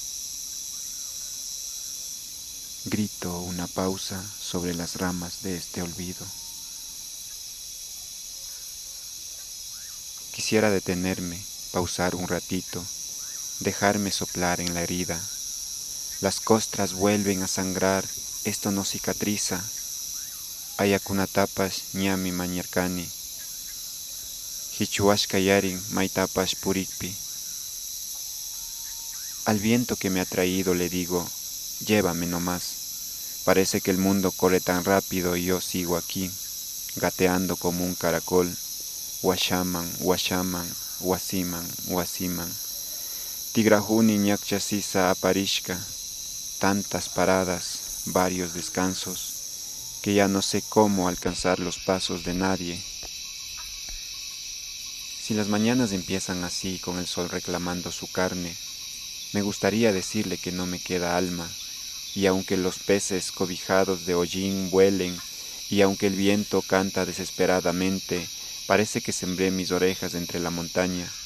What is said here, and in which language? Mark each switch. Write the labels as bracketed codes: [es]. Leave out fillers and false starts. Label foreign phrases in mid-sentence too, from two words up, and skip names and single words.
[es] Grito una pausa sobre las ramas de este olvido. Quisiera detenerme, pausar un ratito, dejarme soplar en la herida. Las costras vuelven a sangrar, esto no cicatriza. [qu] Ayakunatapas ñami mañarkani. Hichuashkayarin maitapas purikpi. [es] Al viento que me ha traído le digo, llévame nomás. Parece que el mundo corre tan rápido y yo sigo aquí, gateando como un caracol. [qu] Washaman, washaman, wasiman, wasiman. Tigrajuni ñakchasisa aparishka. [es] Tantas paradas, varios descansos, que ya no sé cómo alcanzar los pasos de nadie. Si las mañanas empiezan así, con el sol reclamando su carne, me gustaría decirle que no me queda alma, y aunque los peces cobijados de hollín vuelen, y aunque el viento canta desesperadamente, parece que sembré mis orejas entre la montaña.